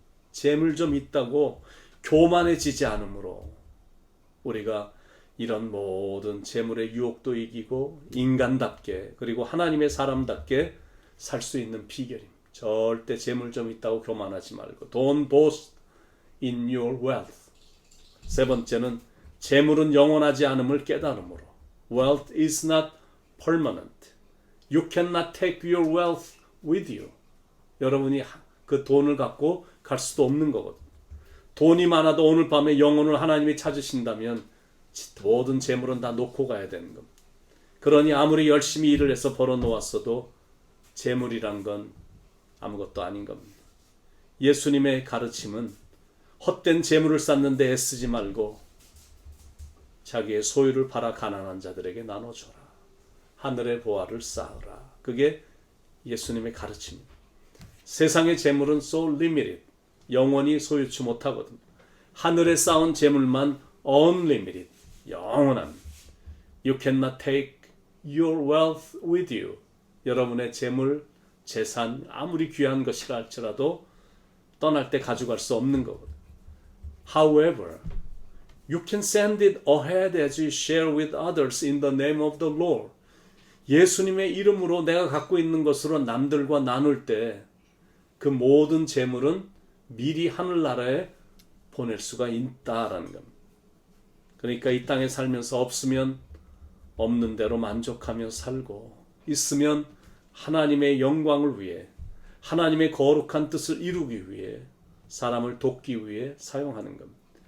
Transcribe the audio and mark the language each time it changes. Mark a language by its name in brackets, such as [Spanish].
[Korean] 재물 좀 있다고 교만해지지 않으므로 우리가 이런 모든 재물의 유혹도 이기고 인간답게 그리고 하나님의 사람답게 살 수 있는 비결입니다. 절대 재물 좀 있다고 교만하지 말고 [English] Don't boast in your wealth. [Korean] 세 번째는 재물은 영원하지 않음을 깨달음으로. [English] Wealth is not permanent. You cannot take your wealth with you. [Korean] 여러분이 그 돈을 갖고 갈 수도 없는 거거든요. 돈이 많아도 오늘 밤에 영혼을 하나님이 찾으신다면 모든 재물은 다 놓고 가야 되는 겁니다. 그러니 아무리 열심히 일을 해서 벌어 놓았어도 재물이란 건 아무것도 아닌 겁니다. 예수님의 가르침은 헛된 재물을 쌓는 데 애쓰지 말고 자기의 소유를 팔아 가난한 자들에게 나눠줘라. 하늘의 보화를 쌓으라. 그게 예수님의 가르침입니다. 세상의 재물은 [English] so limited, [Korean] 영원히 소유치 못하거든요. 하늘에 쌓은 재물만 unlimited, 영원한. [English] You cannot take your wealth with you. [Korean] 여러분의 재물, 재산 아무리 귀한 것이라 할지라도 떠날 때 가져갈 수 없는 거거든요. [English] However, you can send it ahead as you share with others in the name of the Lord. [Korean] 예수님의 이름으로 내가 갖고 있는 것으로 남들과 나눌 때 그 모든 재물은 미리 하늘나라에 보낼 수가 있다라는 겁니다. 그러니까 이 땅에 살면서 없으면 없는 대로 만족하며 살고, 있으면 하나님의 영광을 위해, 하나님의 거룩한 뜻을 이루기 위해, 사람을 돕기 위해 사용하는 겁니다.